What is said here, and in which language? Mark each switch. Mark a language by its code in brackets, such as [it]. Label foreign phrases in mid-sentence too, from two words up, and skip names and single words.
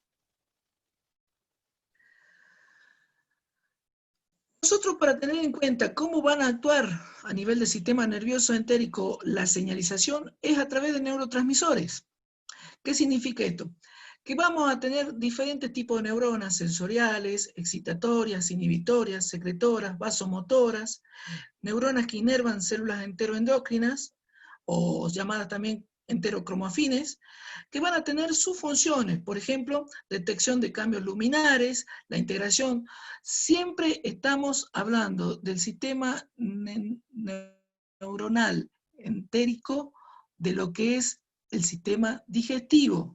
[es] Nosotros, para tener en cuenta cómo van a actuar a nivel del sistema nervioso entérico la señalización, es a través de neurotransmisores. ¿Qué significa esto? Que vamos a tener diferentes tipos de neuronas sensoriales, excitatorias, inhibitorias, secretoras, vasomotoras, neuronas que inervan células enteroendocrinas, o llamadas también enterocromafines, que van a tener sus funciones, por ejemplo, detección de cambios luminares, la integración. Siempre estamos hablando del sistema neuronal entérico, de lo que es el sistema digestivo.